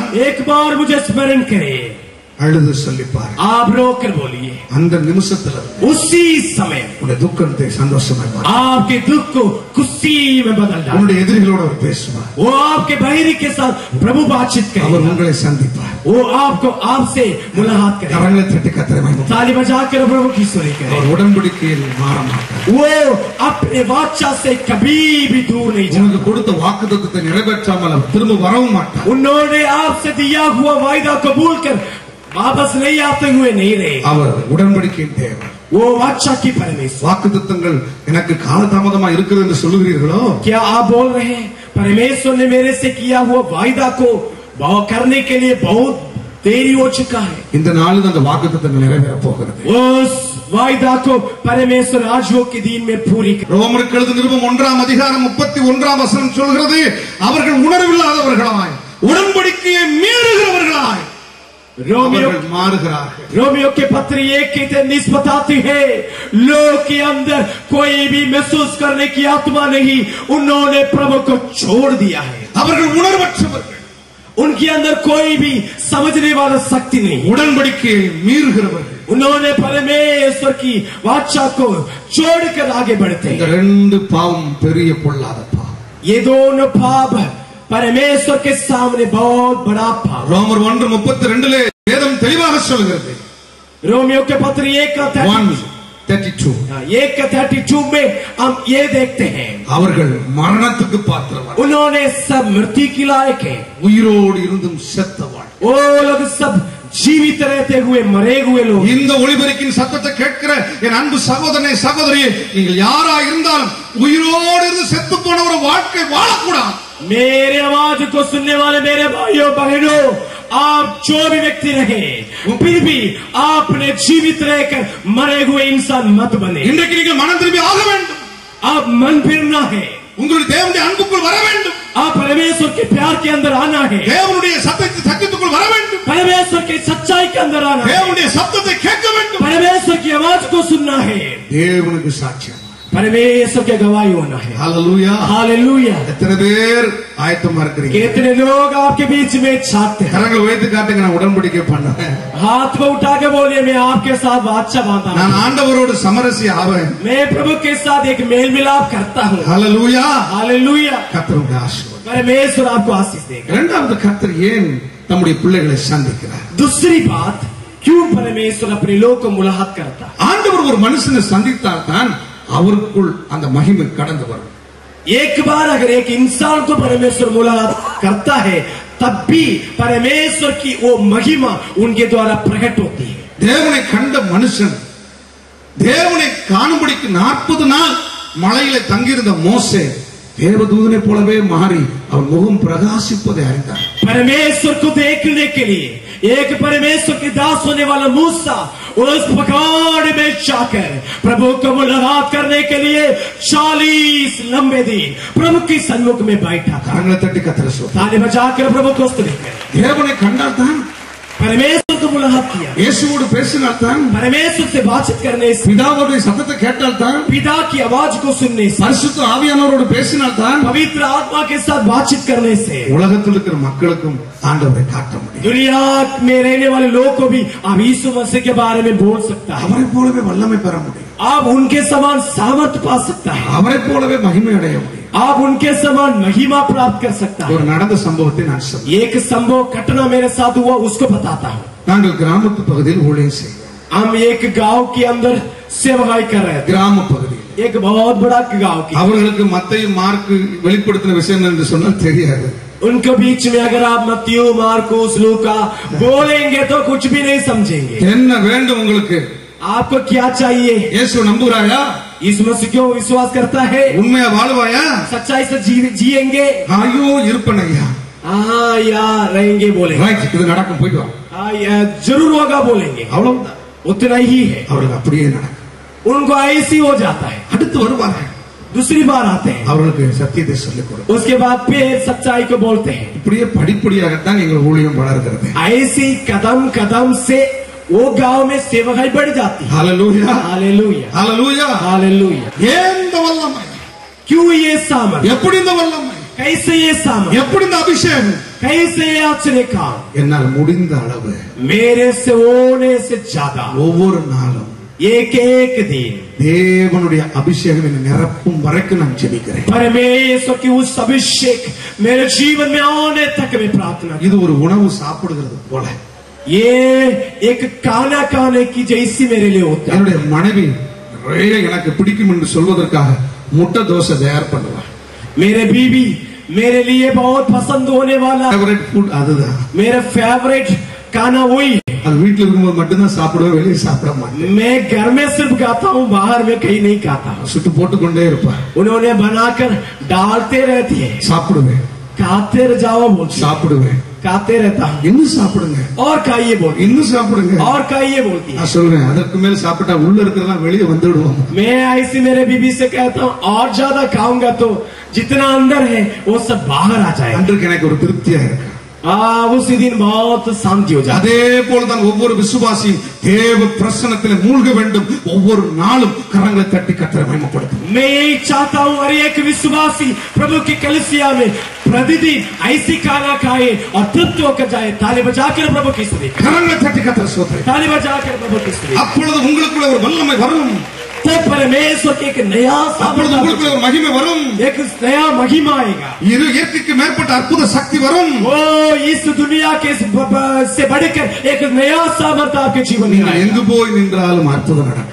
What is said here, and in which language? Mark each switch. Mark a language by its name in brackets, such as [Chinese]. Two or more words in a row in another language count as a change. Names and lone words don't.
[Hindi] एक बार मुझे स्मरण करे। [Tamil] அழுது சொல்லிப்பார், [Hindi] आप रोकर बोलिए, [Tamil] அந்த நிமிஷத்துல [Hindi] उसी समय [Tamil] உன்னுடைய துக்கத்தை சந்தோஷமாய் மாற்று। [Hindi] आपके दुख को खुशी में बदल डाल। [Tamil] உன்னுடைய எதிரிகளோடு அவர் பேசுவார், [Hindi] वो आपके बहिरी के साथ प्रभु बातचीत [Tamil] அவர் [Hindi] करेगा। [Tamil] உங்களை சந்திப்பார்। [Hindi] वो आपको आपसे मुलाकात करेगा। [Tamil] கரங்களை தட்டி கர்த்தரை மகிமைப்படுத்துங்கள்। [Hindi] ताली बजाकर प्रभु की स्तुति करें। [Tamil] அவர் உடன்படிக்கையில் மாற மாட்டார்। [Hindi] वो अपने वाचा से कभी भी दूर नहीं जाता। [Tamil] உனக்கு கொடுத்த வாக்குத்தத்தத்தை நிறைவேற்றாமல் அவர் திரும்ப வரவும் மாட்டார்। [Hindi] उन्होंने आपसे दिया हुआ वायदा कबूल कर वापस नहीं आते हुए नहीं रहे। [Tamil] அவர் உடன்படிக்கையின் தேவன்। [Hindi] वो वाचा की परमेश्वर। [Tamil] வாக்குத்தத்தங்கள் எனக்கு காலதாமதமா இருக்கிறது என்று சொல்லுகிறீர்களோ? [Hindi] क्या आप बोल रहे हैं परमेश्वर ने मेरे से किया हुआ वायदा को करने के लिए बहुत देरी हो चुका है? [Tamil] இந்த நாளில் அந்த வாக்குத்தத்தங்கள் நிறைவேற போகிறது। [Hindi] उस वायदा को परमेश्वर आज हो के दिन में पूरी कर। [Tamil] ரோமருக்கு எழுதின நிருபம் 1ஆம் அதிகாரம் 31ஆம் வசனம் சொல்கிறது, அவர்கள் உணர்வில்லாதவர்களாய் உடன்படிக்கையை மீறுகிறவர்களாய் அவர்கள் மாறுகிறார்கள்। [Hindi] रोमियो के पत्र 1 की निस्बत आती है, लोग के अंदर कोई भी महसूस करने की आत्मा नहीं, उन्होंने प्रभु को छोड़ दिया है। [Tamil] அவர்கள் உணர்வற்றவர்கள், [Hindi] उनके अंदर कोई भी समझने वाला शक्ति नहीं। [Tamil] உடன்படிக்கையை மீறுகிறவர்கள், [Hindi] उन्होंने परमेश्वर की वाचा को छोड़कर आगे बढ़ते [Tamil] இந்த [Hindi] हैं। [Tamil] ரெண்டு பாவம் பெரிய பொல்லாத பாவம்। [Hindi] ये दोनों पाप परमेश्वर के सामने बहुत बड़ा पाप। [Tamil] ரோமர் 1:32 வேதம் தெளிவாக சொல்கிறது। [Hindi] रोमियो के पत्र 1:32 1:32 में हम ये देखते हैं, [Tamil] அவர்கள் மரணத்துக்கு பாத்திரவான், [Hindi] उन्होंने सब मृत्यु की लायक है। [Tamil] உயிரோடு இருந்தும் செத்தவான்। [Hindi] वो लोग सब जीवित रहते हुए मरे हुए लोग। [Tamil] இந்த ஒளிபரப்பின் சத்தத்தை கேட்கிற என் அன்பு சகோதரனே சகோதரியே, நீங்கள் யாரா இருந்தாலும் உயிரோடு இருந்து செத்து போன ஒரு வாழ்க்கை வாழக்கூடாது। [Hindi] मेरे आवाज को सुनने वाले मेरे भाइयों बहनों, आप जो भी व्यक्ति रहे फिर भी आपने जीवित रहकर मरे हुए इंसान मत बने। [Tamil] இன்றைக்கு நீங்கள் மனம் திரும்பி ஆக வேண்டும்। [Hindi] आप मन फिरना है, [Tamil] உங்களுடைய தேவனுடைய அன்புக்குள் வர வேண்டும்। [Hindi] आप परमेश्वर के प्यार के अंदर आना है, [Tamil] தேவனுடைய சத்தத்துக்குள் வர வேண்டும்। [Hindi] परमेश्वर की सच्चाई के अंदर आना है, [Tamil] தேவனுடைய சத்தத்தை கேட்க வேண்டும்। [Hindi] परमेश्वर की आवाज को सुनना है, [Tamil] தேவனுக்கு சாட்சியம்। [Hindi] परमेश्वर के गवाही होना है। [Tamil] ஹalleluya, [Hindi] हालेलुया। [Tamil] எத்தனை பேர் ஆயத்தமா இருக்கிறீங்க? [Hindi] कितने लोग आपके बीच में चाहते हैं? [Tamil] கரங்களை உயர்த்தி காட்டுங்க, நான் உடன்படிக்கை பண்ணேன், [Hindi] हाथ को उठा के बोलिए, मैं आपके साथ वाचा बांधा [Tamil] நான் [Hindi] हूं। [Tamil] ஆண்டவரோடு சமரசி ஆவேன்। [Hindi] मैं प्रभु के साथ एक मेल मिलाप करता हूँ। [Tamil] ஹalleluya, [Hindi] हालेलुया। [Tamil] கர்த்தருடைய ஆசீர்வாதம்। [Hindi] परमेश्वर आपको आशीष देगा। [Tamil] இரண்டாவது, கர்த்தர் ஏன் நம்முடைய பிள்ளைகளை சந்திக்கிறார்? [Hindi] दूसरी बात, क्यों परमेश्वर अपने लोग को मुलाकात करता है? [Tamil] ஆண்டவர் ஒரு மனுஷனை சந்தித்தால் தான் அவருக்குள் அந்த மகிமை கடந்து வரும்। [Hindi] एक बार अगर एक इंसान को परमेश्वर मुलाकात करता है, तब भी परमेश्वर की वो महिमा उनके द्वारा प्रकट होती है। [Tamil] தேவனை கண்ட மனுஷன் தேவனை காணும்படிக்கு 40 நாள் மலையில தங்கியிருந்த மோசே தேவதூதனை போலவே மாறி அவர் முகம் பிரகாசிப்பதை அறிந்தார்। [Hindi] परमेश्वर को देखने के लिए एक परमेश्वर के दास होने वाला मूसा उस पहाड़ में जाकर प्रभु को मुलाकात करने के लिए 40 लंबे दिन प्रभु की सन्मुख में बैठा था। [Tamil] கரங்களை தட்டி கர்த்தரை ஸ்தோத்திரம்। [Hindi] ताली बजाकर प्रभु को स्तुति करें। [Tamil] தேவனை கண்டால் தான், [Hindi] परमेश्वर को मुलाकात किया, [Tamil] இயேசுவோடு பேசினால் தான், [Hindi] परमेश्वर से बातचीत करने से, [Tamil] பிதாவுடைய சத்தத்தை கேட்டால் தான், [Hindi] पिता की आवाज को सुनने से, [Tamil] பரிசுத்த ஆவியானவரோடு பேசினால் தான் [Hindi] पवित्र आत्मा के साथ बातचीत करने से [Tamil] உலகத்தில் இருக்கிற மக்களுக்கும் ஆண்டவரை காட்ட முடியும்। [Hindi] दुनिया में रहने वाले लोगों को भी आप यीशु मसीह के बारे में बोल सकता है। [Tamil] அவரை போலவே வல்லமை பெற முடியும்। [Hindi] आप उनके समान सामर्थ पा सकता है। [Tamil] அவரை போலவே மகிமை அடைய முடியும்। [Hindi] आप उनके समान महिमा प्राप्त कर सकता [Tamil] ஒரு [Hindi] है। [Tamil] நடந்த சம்பவத்தை நான் சொல்றேன். [Hindi] एक संभव घटना मेरे साथ हुआ, उसको बताता हूँ। [Tamil] நாங்கள் கிராமத்து பகுதியில் ஊழியம் செய்வோம். [Hindi] हम एक गांव के अंदर सेवकाई कर रहे थे। [Tamil] கிராம பகுதியில் [Hindi] एक बहुत बड़ा गांव की। [Tamil] அவர்களுக்கு மத்தேயு மார்க்கு வெளிப்படுத்தின விஷயம் என்று சொன்னால் தெரியாது. [Hindi] उनके बीच में अगर आप मत्ती, मार्कुस, लूका बोलेंगे तो कुछ भी नहीं समझेंगे। [Tamil] என்ன வேண்டும் உங்களுக்கு? [Hindi] आपको क्या चाहिए? [Tamil] இயேசு நம்புறாயா? [Hindi] इस मसीह को विश्वास करता है? [Tamil] உண்மையா வாழ்வாயா? [Hindi] सच्चाई से जिएंगे? [Tamil] ஐயோ இருப்பனையா. [Hindi] हाँ यार रहेंगे बोलेंगे। [Tamil] ரைட், இது நடக்கும், போயிட்டு வா. [Hindi] हाँ यार जरूर होगा बोलेंगे। [Tamil] அவ்வளவுதான். [Hindi] उतना ही है। [Tamil] அவர்கள் அப்படியே நடக்கும். [Hindi] उनको ऐसी हो जाता है। [Tamil] அடுத்து வருவாங்க. [Hindi] दूसरी बार आते हैं, [Tamil] அவர்களுக்கு சத்தியத்தை சொல்லிக் கொடு. [Hindi] उसके बाद फिर सच्चाई को बोलते हैं। [Tamil] இப்படியே படிப்படியாகத்தான் எங்கள் ஊழியம் வளர்கிறது. [Hindi] ऐसी कदम कदम से वो गांव में सेवकाई बढ़ जाती है। [Tamil] ஹalleluya, [Hindi] हालेलुया, [Tamil] ஹalleluya. [Hindi] हालेलुया। [Tamil] ஏன் இந்த வல்லமை? [Hindi] क्यों ये सामर्थ? [Tamil] எப்படி இந்த வல்லமை? [Hindi] कैसे ये सामर्थ? [Tamil] எப்படி இந்த அபிஷேகம்? [Hindi] कैसे ये आश्चर्य काम? [Tamil] என்னால் முடிந்த அளவு [Hindi] मेरे से होने से ज्यादा [Tamil] ஒவ்வொரு நாளும் [Hindi] एक एक दिन [Tamil] தேவனுடைய அபிஷேகம் என்னை நிரப்பும் வரைக்கும் நான் ஜெபிக்கிறேன். [Hindi] परमेश्वर की उस अभिषेक मेरे जीवन में आने तक मैं प्रार्थना। [Tamil] இது ஒரு உணவு சாப்பிடுகிறது போல. [Hindi] ये एक खाना खाने की जैसी मेरे लिए होता है। [Tamil] என்னுடைய மனைவி நிறைய எனக்கு பிடிக்கும் என்று சொல்வதற்காக முட்டை தோசை தயார் பண்ணுவார். [Hindi] मेरे बीवी मेरे लिए बहुत पसंद होने वाला [English] favourite food [Tamil] அதுதான். [Hindi] मेरा फेवरेट खाना वही है। [Tamil] அது வீட்டுல இருக்கும்போது மட்டும்தான் சாப்பிடுவேன், வெளியே சாப்பிட மாட்டேன். [Hindi] मैं घर में सिर्फ खाता हूँ, बाहर में कहीं नहीं खाता हूँ। [Tamil] சுட்டு போட்டுக்கொண்டே இருப்பேன். [Hindi] उन्होंने बनाकर डालते रहती है। [Tamil] சாப்பிடுவேன், [Hindi] खाते जाओ बोलती है। [Tamil] சாப்பிடுவேன். [Hindi] खाते रहता हूँ। [Tamil] இன்னும் சாப்பிடுங்க, [Hindi] और खाइए बोलती है। [Tamil] இன்னும் சாப்பிடுங்க. [Hindi] और खाइए बोलती है। [Tamil] நான் சொல்றேன், அதற்கு மேல சாப்பிட்டா உள்ள இருக்கிறதெல்லாம் வெளியே வந்துடுவோம். [Hindi] मैं ऐसी मेरे बीबी से कहता हूँ, और ज्यादा खाऊंगा तो जितना अंदर है वो सब बाहर आ जाएगा। [Tamil] அன்றைக்கு எனக்கு ஒரு திருப்தியா இருக்கு. [Hindi] उसी दिन बहुत शांति हो जाती है। [Tamil] அதே போலதான் ஒவ்வொரு விசுவாசியும் தேவ பிரசன்னத்திலே மூழ்க வேண்டும். ஒவ்வொரு நாளும் கரங்களை தட்டி கர்த்தரை மகிமைப்படுத்தும். [Hindi] मैं यही चाहता हूँ हर एक विश्वासी प्रभु की कलीसिया में प्रतिदिन ऐसी खाना खाए और तृप्त होकर जाए। ताली बजाकर प्रभु की स्तुति, [Tamil] கரங்களை தட்டி கர்த்தரை ஸ்தோத்திரம். [Hindi] ताली बजाकर प्रभु की स्तुति। [Tamil] அப்பொழுது உங்களுக்குள்ள ஒரு வல்லமை வரும். [Hindi] तब परमेश्वर की एक नया [Tamil] அப்பொழுது உங்களுக்குள்ள ஒரு மகிமை வரும். [Hindi] एक नया महिमा आएगा। [Tamil] இரு இயற்கைக்கு மேற்பட்ட அற்புத சக்தி வரும். [Hindi] वो इस दुनिया के से बढ़कर एक नया सामर्थ्य आपके जीवन में [Tamil] நீங்கள் [Hindi] आएगा। [Tamil] எங்கு போய் நின்றாலும் அற்புதம் நடக்கும்.